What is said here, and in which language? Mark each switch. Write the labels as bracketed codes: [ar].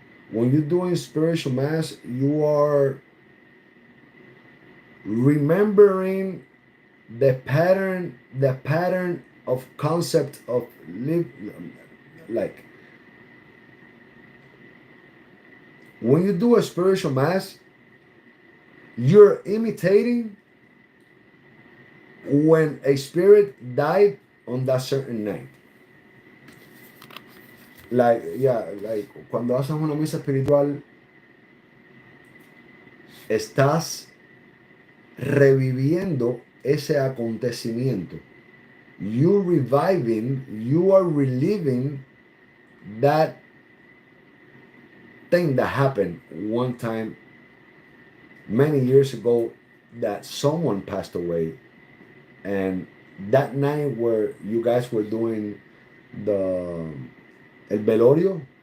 [en] When you're doing spiritual mass, you are remembering the pattern of concept of live, like when you do a spiritual mass, you're imitating when a spirit died on that certain night. [es] Like, yeah, like cuando haces una misa espiritual, estás reviviendo ese acontecimiento. [en] You are reliving that thing that happened one time many years ago, that someone passed away, and that night where you guys were doing the el velorio.